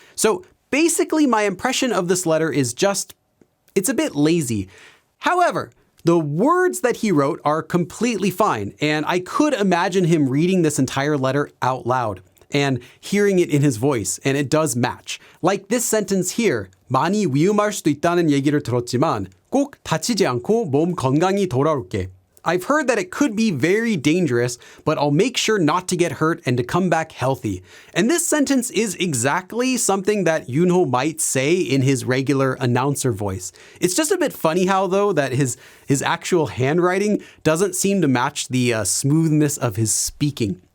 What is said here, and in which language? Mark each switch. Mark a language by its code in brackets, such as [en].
[en] So basically, my impression of this letter is just, it's a bit lazy. However, the words that he wrote are completely fine, and I could imagine him reading this entire letter out loud and hearing it in his voice, and it does match. [ko] Like this sentence here, 많이 위험할 수도 있다는 얘기를 들었지만 꼭 다치지 않고 몸 건강히 돌아올게. [en] I've heard that it could be very dangerous, but I'll make sure not to get hurt and to come back healthy. And this sentence is exactly something that Yunho might say in his regular announcer voice. It's just a bit funny how, though, that his actual handwriting doesn't seem to match the smoothness of his speaking.